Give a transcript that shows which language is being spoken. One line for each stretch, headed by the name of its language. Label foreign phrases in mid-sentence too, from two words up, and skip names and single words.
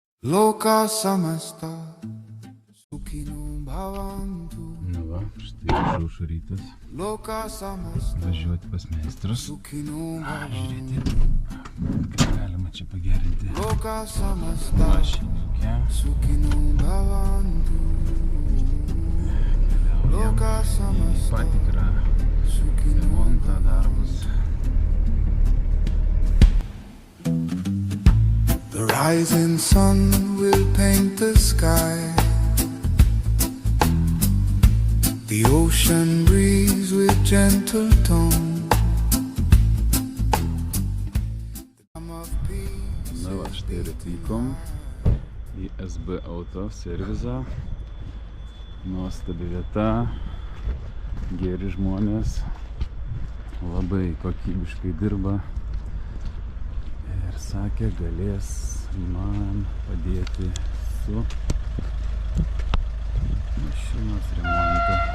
Sanskrit: Loka samasta Sukhino bhavantu.
Lithuanian: Nu va, štai išaušo rytas.
Sanskrit: Loka samasta
Lithuanian: Važiuoti pas meistrus.
Sanskrit: Sukhino
Lithuanian: Žiūrėti,
Sanskrit: bhavantu.
Lithuanian: kaip galima čia pagerinti
Sanskrit: Loka samasta
Lithuanian: mašinukę.
Sanskrit: Sukhino bhavantu. Loka samasta
Lithuanian: Patikrą
Sanskrit: Sukhino
Lithuanian: remontą darbus.
English: The rising sun will paint the sky. The ocean breeze with gentle tone. The hum of peace.
Lithuanian: Na va, štai ir atvykom į SB Auto servizą. Nuostabi vieta, geri žmonės, labai kokybiškai dirba. Ir sakė, galės man padėti su mašinos remontu.